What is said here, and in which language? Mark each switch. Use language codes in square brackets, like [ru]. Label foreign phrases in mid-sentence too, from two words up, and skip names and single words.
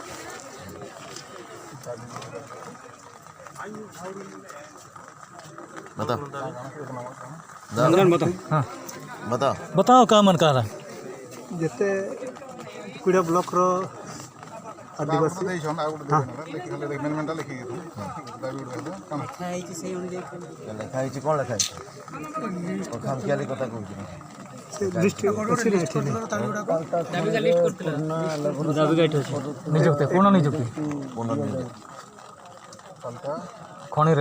[hi] बताओ हाँ बताओ बताओ क्या मन कह रहा [or] ଯେତେ କୁଡ଼ିଆ ବ୍ଲକର ଆଦିବାସୀ ମେନମେଣ୍ଟଟା ଲେଖିକି ଦାବି ଗୁଡ଼ିକ ଲେଖା ହେଇଛି କ'ଣ ଲେଖା ହେଇଛି ଖାମଖିଆଲି କଥା କହୁଛି ନିଯୁକ୍ତି ପୂର୍ଣ୍ଣ ନିଯୁକ୍ତି ଖଣିରେ